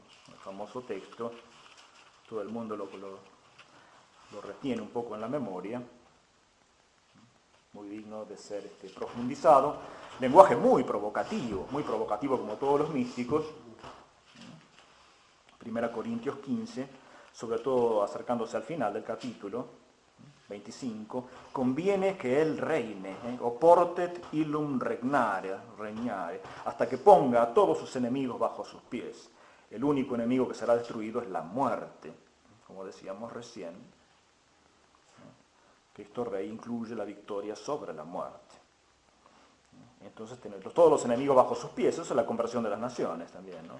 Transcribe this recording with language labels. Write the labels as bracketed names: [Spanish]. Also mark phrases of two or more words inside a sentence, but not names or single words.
[Spanish] El famoso texto, todo el mundo lo retiene un poco en la memoria, muy digno de ser profundizado. Lenguaje muy provocativo como todos los místicos. 1 Corintios 15, sobre todo acercándose al final del capítulo 25, conviene que él reine, [Latin] oportet illum regnare, [Spanish] hasta que ponga a todos sus enemigos bajo sus pies. El único enemigo que será destruido es la muerte. como decíamos recién, Cristo Rey incluye la victoria sobre la muerte. Entonces tener todos los enemigos bajo sus pies, eso es la conversión de las naciones también, ¿no?